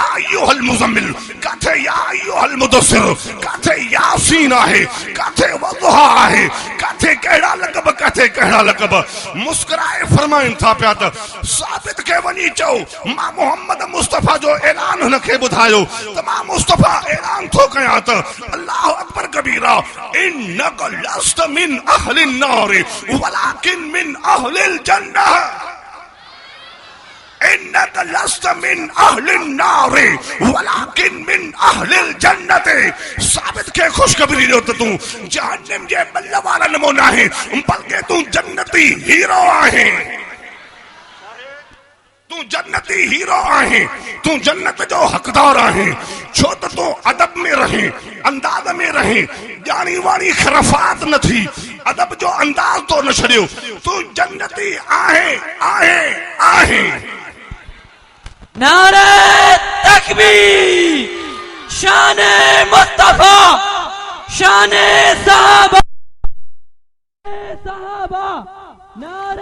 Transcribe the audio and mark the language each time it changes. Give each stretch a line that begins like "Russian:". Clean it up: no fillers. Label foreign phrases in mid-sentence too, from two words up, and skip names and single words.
Arabic: أيها المزمل
Sindhi: काथे
Arabic: يا أيها المدثر
Sindhi: काथे यासीन आहे काथे वज़ुहा आहे काथे कहिड़ा लक़ब काथे कहिड़ा लक़ब मुस्कुराए फरमाइनि था पिया त साबित खे वञी चओ मां मोहम्मद मुस्तफ़ा जो ऐलान हुनखे ॿुधायो त मां मुस्तफ़ा ऐलान थो कयां त
Arabic: الله أكبر كبيرا إنك لست من أهل النار ولكن من أهل الجنة إنك لست من أهل النار ولكن من أهل الجنة.
Sindhi: साबित के खुशखबरी ॾियो त तूं जहन्नम जे बल वारा नमूना आहे बल्कि तूं जन्नती हीरो आहे तू जन्नती हीरो आहे तू जन्नत जो हकदार आहे छो त तू अदब में रहे अंदाज में रहे जानी वाणी खरफात न थी अदब जो अंदाज तो न छड़ियो तू जन्नती आहे आहे आहे।
Urdu: نعرۂ تکبیر شانِ مصطفیٰ شانِ صحابہ نعرہ